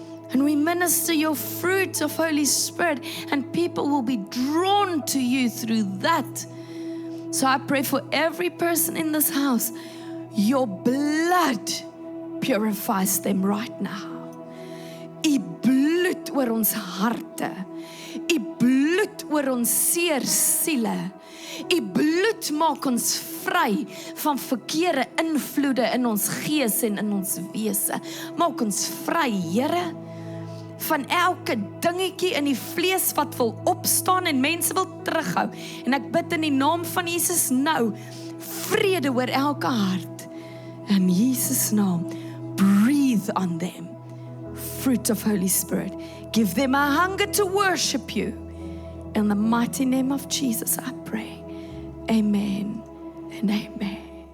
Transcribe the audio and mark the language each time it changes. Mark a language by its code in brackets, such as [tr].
[en] And we minister your fruit of Holy Spirit, and people will be drawn to you through that. So I pray for every person in this house, your blood purifies them right now. [af] U bloed oor ons harte. U bloed oor ons seer siele. U bloed maak ons vry van verkeerde invloede in ons gees en in ons wese. Maak ons vry, Here, van elke dingetjie in die vlees wat wil opstaan en mense wil terughou. En ek bid in die naam van Jesus nou, vrede oor elke hart. In Jesus naam, [en] breathe on them. Fruit of Holy Spirit. Give them a hunger to worship you. In the mighty name of Jesus, I pray. Amen and amen.